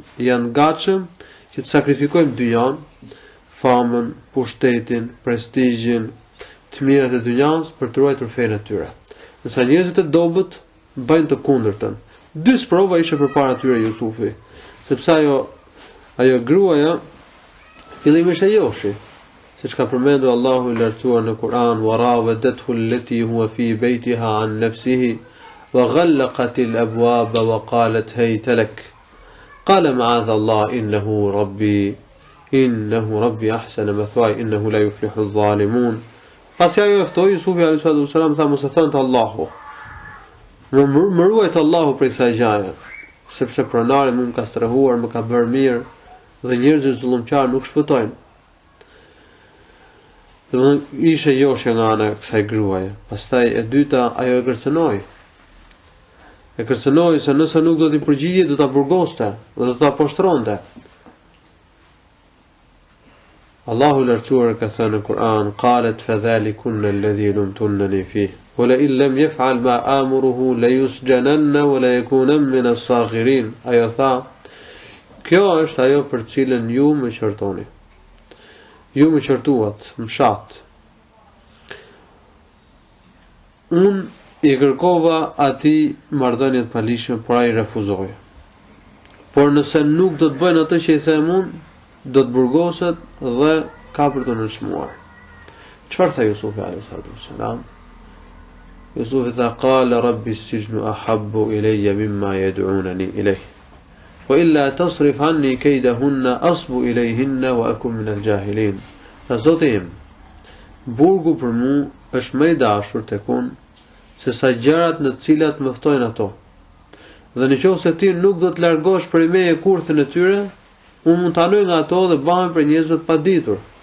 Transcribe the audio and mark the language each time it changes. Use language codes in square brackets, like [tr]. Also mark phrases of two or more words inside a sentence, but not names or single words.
[sq] Janë gatshëm që të sakrifikojnë dynjan, famën, pushtetin, prestigjin, të mirat e dynjas për të ruajtur fenë e tyre. Nësa njerëzit e dobët bëjnë të kundërtën. Dy sprova ishte përpara tyre Jusufi, sepse ajo gruaja fillimisht e joshi, siç ka përmendur Allahu i lartësuar në Kur'an, [ar] وراودته التي هو في بيتها عن نفسه وغلقت الأبواب وقالت هيت لك. قال معاذ الله إنه ربي إنه ربي أحسن مثواي إنه لا يفلح الظالمون. [sq] Pasi ajo e ftoi Jusufi [ar] عليه الصلاة والسلام [sq] tha mos e thonte Allahu. Më ruajt Allahu prej kësaj gjaje, sepse pronari më ka strehuar, më ka bërë mirë dhe njerëzit zullumqar nuk shpëtojnë. Domethënë ishte joshja nga ana e kësaj gruaje. Pastaj e dyta ajo e kërcënoi. E kërcënoi se nëse nuk do t'i përgjigje do ta burgoste dhe do ta poshtronte. Allahu lartësuar ka thënë në Kur'an, [ar] قالت فذلكن الذي لمتنني فيه ولئن لم يفعل ما آمره ليسجنن وليكونا من الصاغرين. [sq] Ajo tha, kjo është ajo për cilën ju më qortoni. Ju më qortuat, më shat. Unë i kërkova ati marrëdhënie të palishme, por ai refuzoi. Por nëse nuk do të bëjnë atë që i them unë, do të burgoset dhe ka për të nënshmuar. Çfarë tha Jusufi [ar] عليه السلام? Jusufi tha قال رب السجن أحب إلي مما يدعونني إليه. وإلا تصرف عني كيدهن أصب إليهن وأكن من الجاهلين. [sq] Tha Zoti im, burgu për mu është më i dashur tek unë se sa gjërat në të cilat më ftojnë ato. Dhe nëse ti nuk do të largosh prej meje kurthën e tyre, unë mund të anoj nga ato dhe bëhem për njerëzve të paditur.